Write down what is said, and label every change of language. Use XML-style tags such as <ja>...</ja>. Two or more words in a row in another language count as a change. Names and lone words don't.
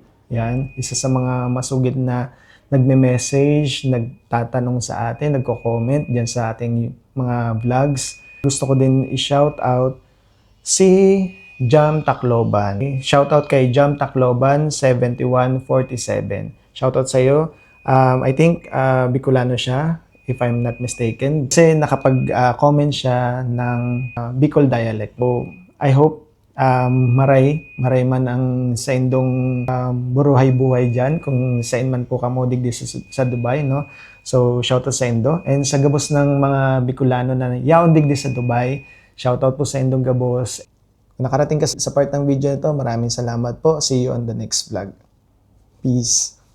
<tl>Yan, isa sa mga masugid na nagme-message, nagtatanong sa atin, nagko-comment diyan sa ating mga vlogs. Gusto ko din</tl> <en>i-shout out</en> <tl>si Jam Tacloban.</tl> <en>Shout out</en> <tl>kay Jam Tacloban 7147.</tl> <en>Shout out</en> <tl>sa iyo.</tl> <en>I think Bicolano siya, if I'm not mistaken.</en> <tl>Kasi nakapag-comment siya ng Bicol dialect.</tl> <en>So I hope</en> <bik>maray man ang sa indong buruhay-buhay dyan</bik> <tl>kung saan</tl> <bik>man po kamo digdi sa Dubai, no? So shoutout sa indo, and sa gabos ng mga Bicolano na yaon digdi sa Dubai, shoutout po sa indong gabos.</bik> <tl>Kung nakarating ka sa part ng video nito, maraming salamat po.</tl> <en>See you on the next vlog. Peace.</en>